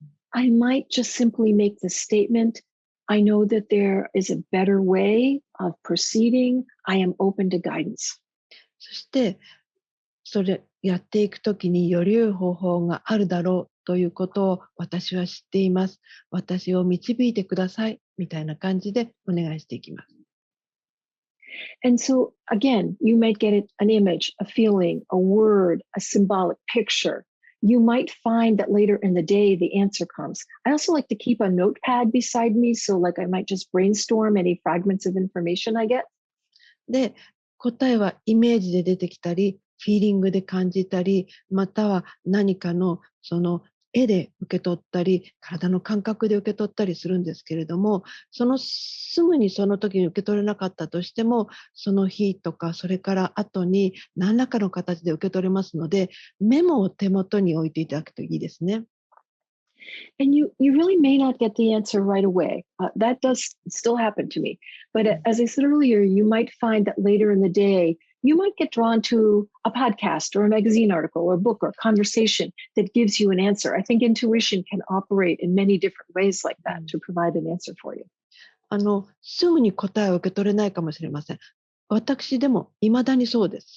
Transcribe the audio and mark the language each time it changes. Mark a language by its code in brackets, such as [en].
[en] I might just simply make the statement, I know that there is a better way of proceeding. I am open to guidance. [ja] そして、それやっていくときにより良い方法があるだろうということを私は知っています。私を導いてくださいみたいな感じでお願いしていきます。 [en] And so again, you might get an image, a feeling, a word, a symbolic picture. You might find that later in the day, the answer comes. I also like to keep a notepad beside me. So like I might just brainstorm any fragments of information I get. [ja] で、答えはイメージで出てきたり、フィーリングで感じたり、または何かのその絵で受け取ったり、体の感覚で受け取ったりするんですけれども、すぐにその時に受け取れなかったとしても、その日とか、それから後に何らかの形で受け取れますので、メモを手元に置いていただくといいですね。 [en] And you really may not get the answer right away. That does still happen to me. But as I said earlier, you might find that later in the day, you might get drawn to a podcast or a magazine article or book or conversation that gives you an answer. I think intuition can operate in many different ways like that to provide an answer for you. [ja] すぐに答えを受け取れないかもしれません。私でも未だにそうです。